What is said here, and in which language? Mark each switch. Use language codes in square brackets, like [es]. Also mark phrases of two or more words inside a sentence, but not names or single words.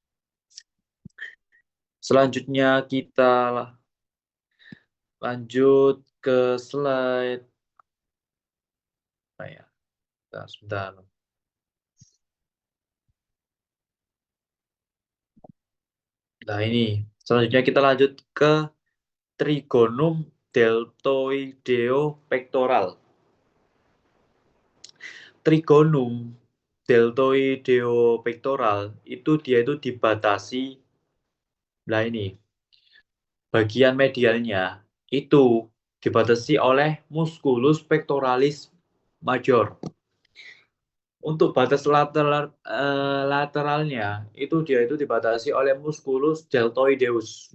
[id] Selanjutnya kita lanjut ke slide. Sebentar. Nah ini, selanjutnya kita lanjut ke [la] trigonum deltoideo pectoral. Trigonum deltoideo pectoral [id] dia itu dibatasi. Nah ini, bagian medialnya itu dibatasi oleh [la] musculus pectoralis major. [id] Untuk batas lateralnya dia itu dibatasi oleh [la] musculus deltoideus.